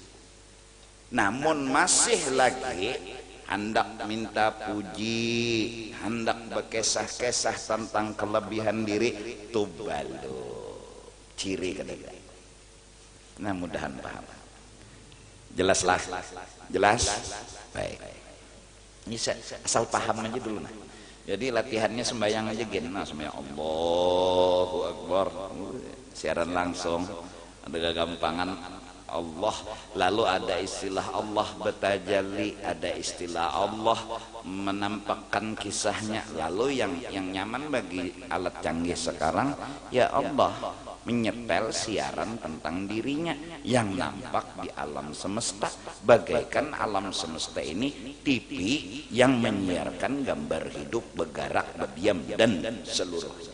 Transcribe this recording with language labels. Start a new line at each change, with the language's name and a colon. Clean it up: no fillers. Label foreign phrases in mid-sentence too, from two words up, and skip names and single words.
Indonesian: Namun masih lagi hendak minta puji, hendak berkisah-kisah tentang kelebihan diri, tubalu ciri kedua.
Banjar: Nah mudahan paham. Jelaslah, jelas. Baik. Ini asal paham aja dulu nah. Jadi latihannya sembahyang aja gini.
Indonesian: Nah sembahyang
Arabic: الله أكبر,
Indonesian: siaran langsung, ada kegampangan Allah, lalu ada istilah Allah betajalli, ada istilah Allah menampakkan kisahnya. Lalu yang nyaman bagi alat canggih sekarang, ya Allah menyetel siaran tentang dirinya yang nampak di alam semesta, bagaikan alam semesta ini TV yang menyiarkan gambar hidup bergerak, berdiam dan seluruhnya.